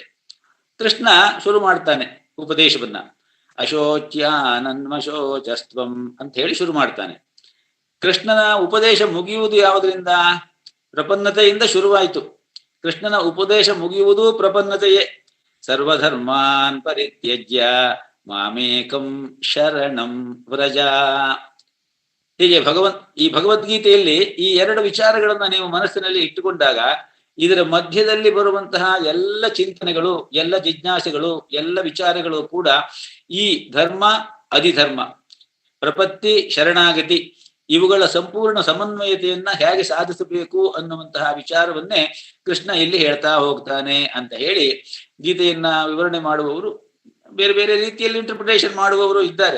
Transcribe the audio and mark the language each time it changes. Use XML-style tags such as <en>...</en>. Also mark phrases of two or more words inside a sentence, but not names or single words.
<kn>ಕೃಷ್ಣ ಶುರು ಮಾಡ್ತಾನೆ ಉಪದೇಶವನ್ನ. ಅಶೋಚ್ಯಾನನ್ಮಶೋಚಸ್ತ್ವಂ ಅಂತ ಹೇಳಿ ಶುರು ಮಾಡ್ತಾನೆ. ಕೃಷ್ಣನ ಉಪದೇಶ ಮುಗಿಯುವುದು ಯಾವುದರಿಂದ? ಪ್ರಪನ್ನತೆಯಿಂದ ಶುರುವಾಯಿತು. ಕೃಷ್ಣನ ಉಪದೇಶ ಮುಗಿಯುವುದು ಪ್ರಪನ್ನತೆಯೇ.</kn> <sa>ಸರ್ವಧರ್ಮಾನ್ ಪರಿತ್ಯಜ್ಯ ಮಾಮೇಕಂ ಶರಣಂ ವ್ರಜ.</sa> <kn>ಹೀಗೆ ಈ ಭಗವದ್ಗೀತೆಯಲ್ಲಿ ಈ ಎರಡು ವಿಚಾರಗಳನ್ನ ನೀವು ಮನಸ್ಸಿನಲ್ಲಿ ಇಟ್ಟುಕೊಂಡಾಗ ಇದರ ಮಧ್ಯದಲ್ಲಿ ಬರುವಂತಹ ಎಲ್ಲ ಚಿಂತನೆಗಳು, ಎಲ್ಲ ಜಿಜ್ಞಾಸೆಗಳು, ಎಲ್ಲ ವಿಚಾರಗಳು ಕೂಡ ಈ ಧರ್ಮ ಅಧಿಧರ್ಮ, ಪ್ರಪತ್ತಿ ಶರಣಾಗತಿ ಇವುಗಳ ಸಂಪೂರ್ಣ ಸಮನ್ವಯತೆಯನ್ನ ಹೇಗೆ ಸಾಧಿಸಬೇಕು ಅನ್ನುವಂತಹ ವಿಚಾರವನ್ನೇ ಕೃಷ್ಣ ಇಲ್ಲಿ ಹೇಳ್ತಾ ಹೋಗ್ತಾನೆ ಅಂತ ಹೇಳಿ ಗೀತೆಯನ್ನ ವಿವರಣೆ ಮಾಡುವವರು ಬೇರೆ ಬೇರೆ ರೀತಿಯಲ್ಲಿ ಇಂಟರ್ಪ್ರಿಟೇಷನ್ ಮಾಡುವವರು ಇದ್ದಾರೆ.</kn>